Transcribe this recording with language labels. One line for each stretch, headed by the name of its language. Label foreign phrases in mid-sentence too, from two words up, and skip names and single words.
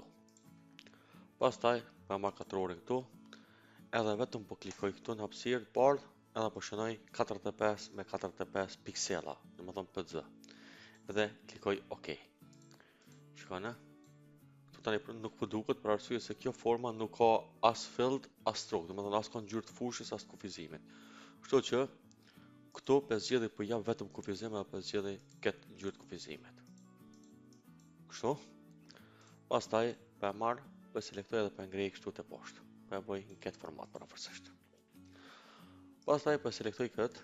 Albanian: Pastaj me marr katrorin këtu, edhe vetëm po klikoj këtu në hapësirë të bardhë, edhe po shënoj 45 me 45 piksela, domethënë PZ. Dhe klikoj OK. Shikoni. Këtu tani nuk po duket për arsye se kjo forma nuk ka as filled as stroke, domethënë as ka ngjyrë të fushës as kufizimit. Kështu që këtu pe zgjedhje po jap vetëm kufizim apo pe zgjedhje këtë ngjyrë të kufizimit. Kështu. Pastaj pa marr, po selektoj edhe pa ngrej kështu te poshtë. Po e bëj në këtë format paraforsisht. Pastaj po selektoj këtë.